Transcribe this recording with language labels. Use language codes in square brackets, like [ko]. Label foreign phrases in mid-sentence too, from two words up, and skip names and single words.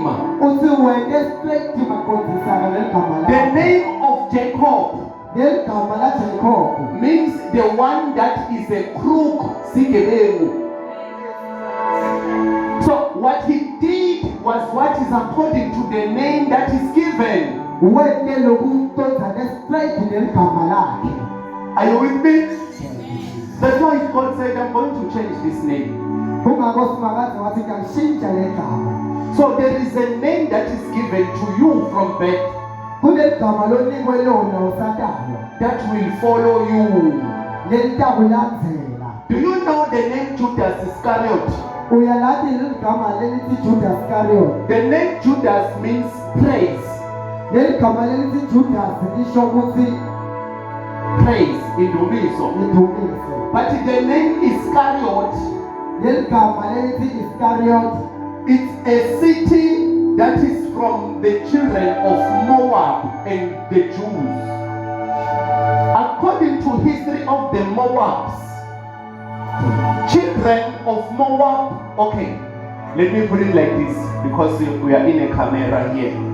[ss] Uthi wende straight maqondisana leli gama [en] The [ss] lakho. [en] name of Jacob [ss] Leli gama laJacob [en] means the one that is a crook, sigebengu. So what he did was what is according to the name that is given. [ss] wende lokutonzane straight leli gama lakhe. [en] Are you with me? That's why God said, I'm going to change this name. [ss] Kungakho simakaze wathi ngiyalishintsha leli gama. [en] So there is a name that is given to you from birth [ss] Kuleli gama lonikwe lona usatalwa. [en] that will follow you. [ss] Leli takulandzela. [en] Do you know the name Judas Iscariot? [ss] Uyalazi leli gama lelithi Judas Iscariot. [en] The name Judas means praise. [ss] Leli gama lelithi Judas lisho ukuthi [en] Praise, indumiso. [ss] indumiso. [en] But the name Iscariot, [ss] Leli gama lelithi Iscariot [en] it's a city that is from the children of Moab and the Jews. According to history of the Moabs, children of Moab, okay, let me put it like this because we are in a camera here.